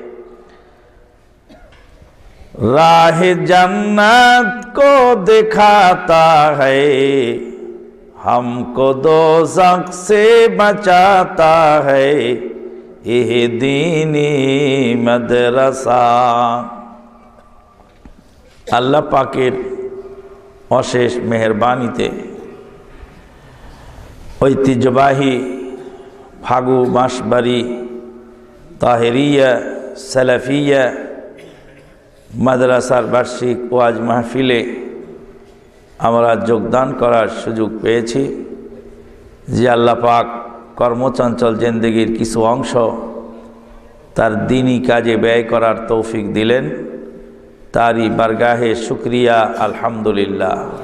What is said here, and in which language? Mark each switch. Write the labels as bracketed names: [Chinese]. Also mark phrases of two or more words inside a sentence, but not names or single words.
[Urdu] راہ جنت کو دکھاتا ہے ہم کو دوزخ سے بچاتا ہے یہ دینی مدرسہ اللہ پاکের [Bangla] অশেষ মেহেরবানিতে ঐতিহ্যবাহী ফাগু বাঁশবাড়ি তাহেরিয়া সালাফিয়া মাদ্রাসার বার্ষিক ওয়াজ মাহফিলে আমরা যোগদান করার সুযোগ পেয়েছি যে আল্লাহ পাক কর্মচঞ্চল জিন্দেগীর কিছু অংশ তার দ্বীনি কাজে ব্যয় করার তৌফিক দিলেন তারই বারগাহে শুকরিয়া আলহামদুলিল্লাহ